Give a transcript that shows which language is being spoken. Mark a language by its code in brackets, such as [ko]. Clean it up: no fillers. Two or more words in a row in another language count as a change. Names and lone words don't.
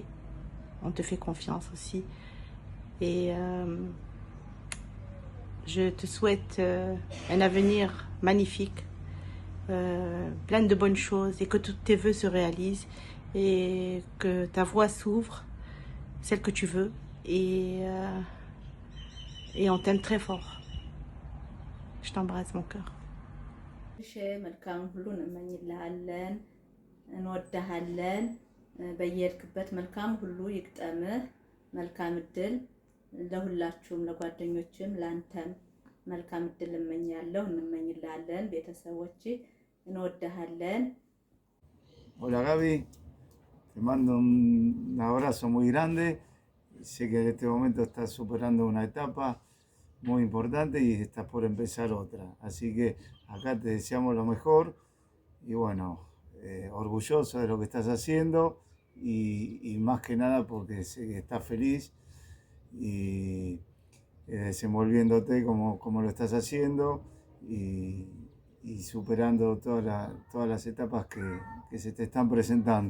[fr] On te fait confiance aussi. Et je te souhaite un avenir magnifique, plein de bonnes choses, et que tous tes vœux se réalisent et que ta voie s'ouvre, celle que tu veux. Et on t'aime très fort. Je t'embrasse mon cœur. [am] እንወድሃለን በየሄድክበት መልካም ሁሉ ይግጠምህ መልካም እድል ለሁላችሁም ለጓደኞችም ላንተም መልካም እድል እንመኝልሃለን ቤተሰቦቼ እንወድሃለን [es] Hola Gaby, te mando un abrazo muy grande. Sé que en este momento estás superando una etapa muy importante y estás por empezar otra. Así que acá te deseamos lo mejor y bueno, orgulloso de lo que estás haciendo y más que nada porque sé que estás feliz y desenvolviéndote como lo estás haciendo y superando todas las etapas que se te están presentando.